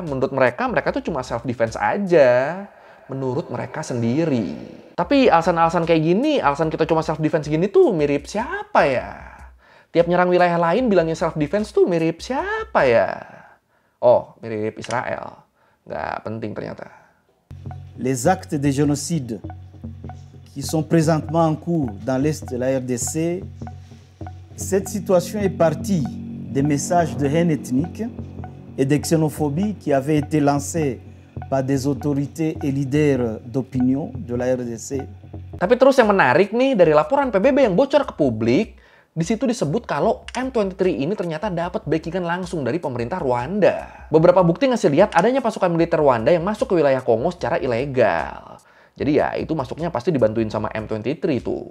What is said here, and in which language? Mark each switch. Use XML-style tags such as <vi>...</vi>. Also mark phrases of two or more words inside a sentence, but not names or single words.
<id>Menurut mereka tuh cuma self-defense aja. Menurut mereka sendiri. Tapi alasan-alasan kayak gini, alasan kita cuma self-defense gini tuh mirip siapa ya? Tiap nyerang wilayah lain bilangnya self-defense tuh mirip siapa ya? Oh, mirip Israel. Nggak penting ternyata.</id> <fr>Les actes de génocide qui sont présentement en cours dans l'est de la RDC, cette situation est partie des messages de haine ethnique et de xénophobie qui avaient été lancés par des autorités et leaders d'opinion de la RDC.</fr> <id>Tapi terus yang menarik nih, dari laporan PBB yang bocor ke publik, di situ disebut kalau M23 ini ternyata dapat backingan langsung dari pemerintah Rwanda. Beberapa bukti ngasih lihat adanya pasukan militer Rwanda yang masuk ke wilayah Kongo secara ilegal. Jadi ya, itu masuknya pasti dibantuin sama M23 itu.</id>